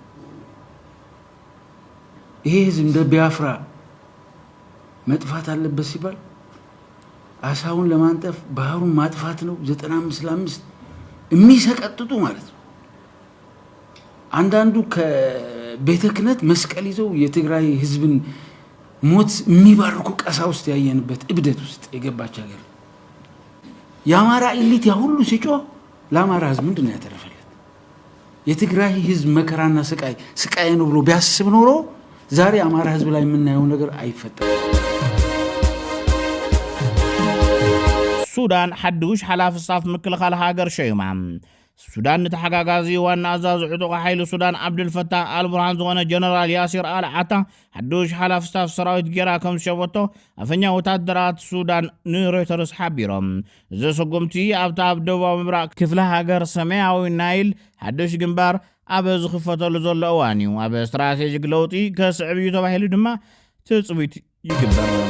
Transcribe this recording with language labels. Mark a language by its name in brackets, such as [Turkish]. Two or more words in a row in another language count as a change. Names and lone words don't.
[Amharic] ይሄ ህዝብ እንደ ቢያፍራ መጥፋት አለበት ሲባል አሳውን ለማንጠፍ ባህሩን ማጥፋት ነው 95 ለ5 የሚሰቀጥጡ ማለት ነው። አንዳንዱ ከቤተ ክህነት መስቀል ይዘው የትግራይ ህዝብን ሞት የሚባርኩ ቀሳውስት ያየንበት እብደት ውስጥ የገባች ሀገር። የአማራ ኢሊት ያ ሁሉ ሲጮህ ለአማራ ህዝብ ምንድን ነው ያተረፈለት? የትግራይ ህዝብ መከራና ስቃይ ነው ብሎ ቢያስብ ኖሮ ዛሬ አማራ ህዝብ ላይ የምናየው ነገር አይፈጠርም። [Tigrinya] ሱዳን ሓዱሽ ሓላፊ ስታፍ ምክልኻል ሃገር ሸይማ ሱዳን ንተሓጋጋዚ ዋና ኣዛዚ ዕጡቕ ሓይሊ ሱዳን ዓብድልፈታህ አልቡርሃን ዝኾነ ጀነራል ያሲር አልዓታ ሓዱሽ ሓላፊ ስታፍ ሰራዊት ጌራ ከም ዝሸወቶ ኣፈኛ ወታደራት ሱዳን ንሮይተርስ ሓቢሮም። እዚ ስጉምቲ ኣብታ ኣብ ደቡባዊ ምብራቕ ክፍለ ሃገር ሰማያዊ ናይል ሓዱሽ ግንባር ኣብ ዝኽፈተሉ ዘሎ እዋን እዩ። ኣብ ስትራቴጂክ ለውጢ ከስዕብ እዩ ተባሂሉ ድማ ትፅቢት ይግበር።